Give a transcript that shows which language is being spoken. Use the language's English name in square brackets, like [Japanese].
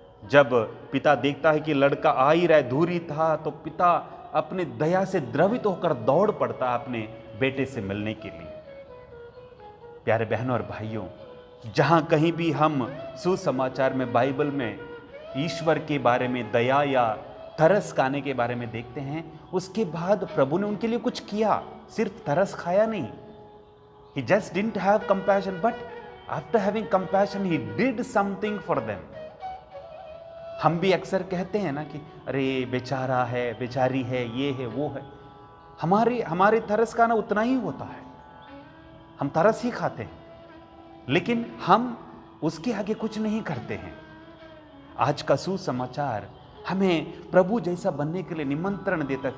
[Hindi] जब पिता देखता है कि लड़का आ ही रहा है, दूरी था, तो पिता अपने दया से द्रवित होकर दौड़ पड़ता है अपने बेटे से मिलने के लिए। प्यारे बहनों और भाइयों, जहां कहीं भी हम सुसमाचार में, बाइबल में ईश्वर के बारे में, दया या तरस खाने के बारे में देखते हैं, उसके बाद प्रभु ने उनके लिए कुछ किया, सिर्फ तरस खाया नहीं। [English] He just didn't have compassion, but after having compassion, he did something for them. [Hindi] हम भी अक्सर कहते हैं ना कि अरे बेचारा है, बेचारी है, ये है, वो है। हमारे तरस खाना उतना ही होता है, हम तरस ही खाते हैं, लेकिन हम उसके आगे कुछ नहीं करते हैं। आज का सुसमाचार हमें प्रभु जैसा बनने के लिए निमंत्रण देता है।